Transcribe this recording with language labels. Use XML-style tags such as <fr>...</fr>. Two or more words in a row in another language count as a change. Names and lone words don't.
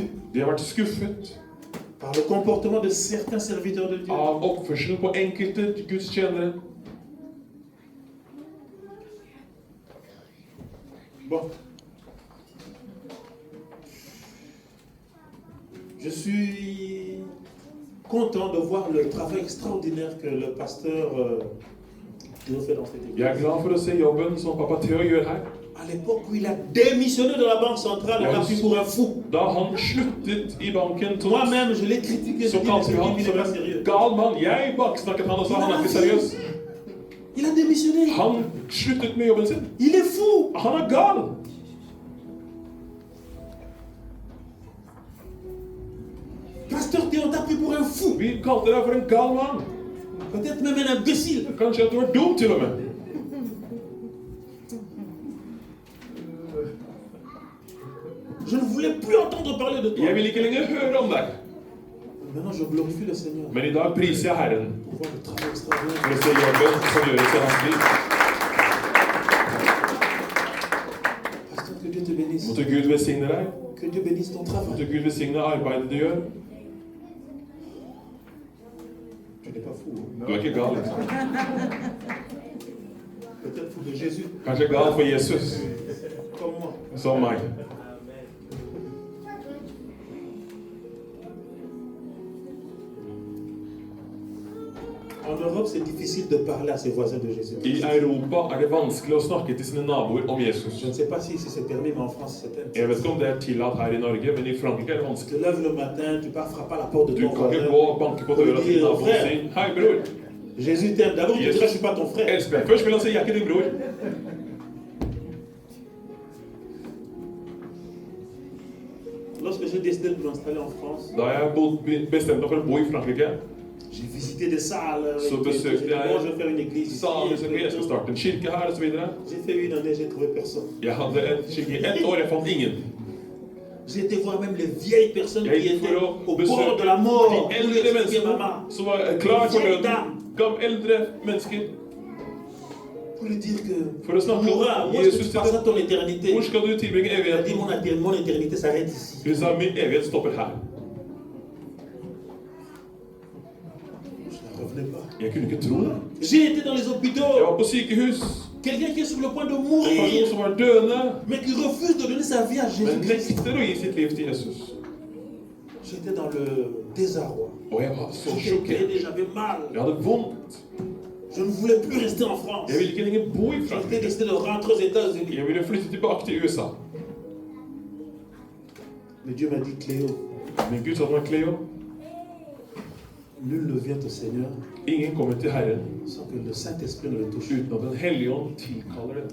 <no>De har vært skuffet</no> <fr>par le comportement de certains serviteurs de Dieu.</fr> <no>av oppførselen på enkelte Guds tjenere.</no> <fr>Bon. Je suis content de voir le travail extraordinaire que le pasteur Théo fait dans cette église.</fr> <no>Jeg er glad for å se jobben som pappa Theo gjør her.</no> <fr>À l'époque où il a démissionné de la banque centrale, on l'a pris pour un fou.</fr> <no>Da han sluttet i banken,</no> <fr>Moi-même, je l'ai critiqué.</fr> <no>så kalte vi</no> <fr>Il</fr> <no>han</no> <fr>n'est</fr> <no>som</no> <fr>pas</fr> <no>en</no> <fr>sérieux.</fr> <no>gal mann. Jeg baksnakket han og sa han er ikke seriøs.</no> <fr>Il a démissionné.</fr> <no>Han sluttet med jobben sin.</no> <fr>Il est fou.</fr> <no>Han er gal!</no> <fr>Pasteur Théo, on t'a pris pour un fou.</fr> <no>Vi kalte deg for en gal mann.</no> <fr>Peut-être même un imbécile.</fr> <no>Kanskje at du var dum til og med.</no> <fr>Je ne voulais plus entendre parler de toi.</fr> <no>Jeg vil ikke lenger høre om deg.</no> <fr>Maintenant, je glorifie le Seigneur</fr> <no>Men i dag priser jeg Herren</no> <fr>pour voir le travail extraordinaire.</fr> <no>for å se jobben som gjøres i hans liv.</no> <fr>Pasteur, que Dieu te bénisse.</fr> <no>Måtte Gud velsigne deg.</no> <fr>Que Dieu bénisse ton travail.</fr> <no>Måtte Gud velsigne arbeidet du gjør.</no> <fr>Tu n'es pas fou. Hein?</fr> <no>Du er ikke gal. Liksom.</no> <fr>Peut-être fou de Jésus,</fr> <no>Kanskje gal for Jesus,</no> <fr>comme moi.</fr> <no>som meg.</no> <fr>En Europe, c'est difficile de parler à ses voisins de Jésus.</fr> <no>I Europa er det vanskelig å snakke til sine naboer om Jesus.</no> <fr>Je ne sais pas si c'est permis, mais en France, c'est</fr> <no>Jeg vet</no> <fr>interdit.</fr> <no>ikke om det er tillatt her i Norge, men i Frankrike er det</no> <fr>Tu</fr> <no>vanskelig.</no> <fr>te lèves le matin, tu pars frapper à la porte de</fr> <no>Du</no> <fr>ton</fr> <no>kan ikke</no> <fr>voisin.</fr> <no>gå og banke på døra til naboen og si «Hei, bror,</no> <fr>Jésus t'aime. D'abord, il te dira, je ne suis pas ton frère.</fr> <no>elsker deg». Først vil han si «Jeg er ikke din bror».</no> <fr>Lorsque j'ai décidé de m'installer en France,</fr> <no>Da jeg bestemte meg for å bo i Frankrike,</no> <fr>j'ai visité des salles.</fr> <no>Så</no> <fr>J'ai dit,</fr> <no>besøkte jeg</no> <fr>bon, je vais faire une église ici.</fr> <no>sa liksom, jeg skal starte en kirke her og så videre.</no> <fr>J'ai fait une année, j'ai trouvé personne.</fr> <no>Jeg hadde en kirke i 1 år, jeg fant ingen.</no> <fr>J'ai été voir même les vieilles personnes</fr> <no>Jeg</no> <fr>qui</fr> <no>gikk</no> <fr>étaient</fr> <no>for</no> <fr>au</fr> <no>å</no> <fr>bord</fr> <no>besøke</no> <fr>de la mort.</fr> <no>de</no> <fr>Pour lui</fr> <no>eldre</no> <fr>expliquer,</fr> <no>menneskene</no> <fr>maman,</fr> <no>som var klar for døden. Eldre mennesker.</no> <fr>pour lui dire que</fr> <no>For å snakke</no> <fr>mourra,</fr> <no>om</no> <fr>où est-ce que</fr> <no>Jesus</no> <fr>tu passeras</fr> <no>til</no> <fr>ton éternité?</fr> <no>Hvor skal du tilbringe</no> <fr>Il a dit,</fr> <no>evigheten?</no> <fr>mon éternité s'arrête ici.</fr> <no>Hun sa min evighet stopper her.</no> <fr>Je ne revenais pas.</fr> <no>Jeg kunne ikke tro det.</no> <fr>J'ai été dans les</fr> <no>Jeg</no> <fr>hôpitaux.</fr> <no>var på sykehus.</no> <fr>Quelqu'un qui est sur le point de</fr> <no>En person</no> <fr>mourir,</fr> <no>som var døende,</no> <fr>mais qui refuse de donner sa vie à</fr> <no>men</no> <fr>Jésus-Christ.</fr> <no>nekter å gi sitt liv til Jesus.</no> <fr>J'étais dans le désarroi.</fr> <no>Og jeg var så</no> <fr>J'étais</fr> <no>sjokkert.</no> <fr>pédé, j'avais mal.</fr> <no>Jeg hadde vondt.</no> <fr>Je ne voulais plus rester en France.</fr> <no>Jeg ville ikke lenger bo i</no> <fr>J'étais</fr> <no>Frankrike.</no> <fr>décidé de rentrer aux États-Unis.</fr> <no>Jeg ville flytte tilbake til USA.</no> <fr>Mais Dieu m'a dit, Cléo,</fr> <no>Men Gud sa til meg, Cleo,</no> <fr>nul ne vient au Seigneur</fr> <no>ingen kommer til Herren</no> <fr>sans que le Saint-Esprit ne le touche.</fr> <no>uten at Den hellige ånd tilkaller den.</no>